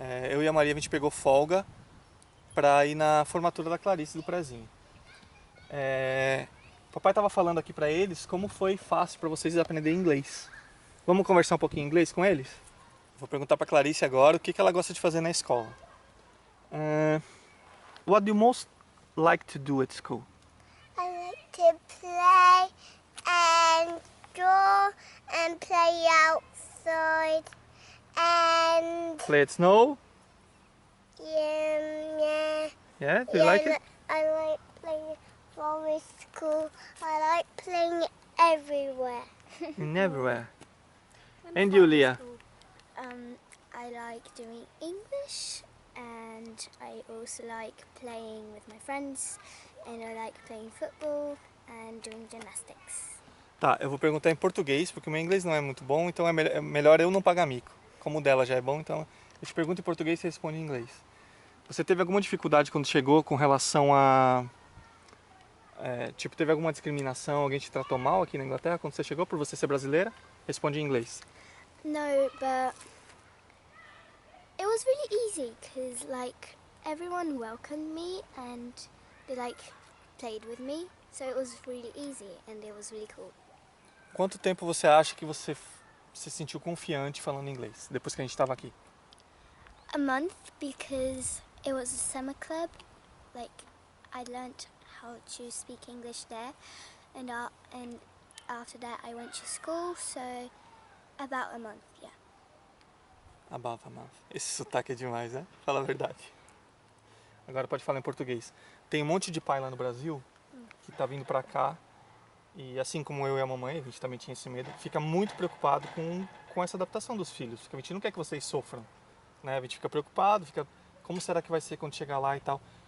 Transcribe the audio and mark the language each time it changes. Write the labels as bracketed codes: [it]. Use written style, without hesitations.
[pt] Eu e a Maria, a gente pegou folga para ir na formatura da Clarice do prezinho. O papai estava falando aqui para eles como foi fácil para vocês aprenderem inglês. Vamos conversar um pouquinho em inglês com eles? Vou perguntar para Clarice agora o que ela gosta de fazer na escola. [en] What do you most like to do at school? I like to play and draw and play outside and Play at snow? yeah. Yeah, do you like it? I like playing for school. I like playing everywhere. Everywhere. And you, Leah? I like doing English and I also like playing with my friends and I like playing football and doing gymnastics. [pt] Tá, eu vou perguntar em português, porque o meu inglês não é muito bom, então é melhor eu não pagar mico. Como o dela já é bom, então eu te pergunto em português e você responde em inglês. Você teve alguma dificuldade quando chegou com relação a... teve alguma discriminação, alguém te tratou mal aqui na Inglaterra quando você chegou por você ser brasileira? Responde em inglês. [en] No, but it was really easy because everyone welcomed me and they played with me, so it was really easy and it was really cool. [pt] Quanto tempo você acha que você se sentiu confiante falando inglês depois que a gente estava aqui? [en] A month because it was a summer club. I learnt how to speak English there, and after that I went to school, so about a month, yeah. [pt] Abafa, abafa. Esse sotaque é demais, né? Fala a verdade. Agora pode falar em português. Tem um monte de pai lá no Brasil que tá vindo pra cá e assim como eu e a mamãe, a gente também tinha esse medo, fica muito preocupado com essa adaptação dos filhos. Porque a gente não quer que vocês sofram, né? A gente fica preocupado, fica como será que vai ser quando chegar lá e tal.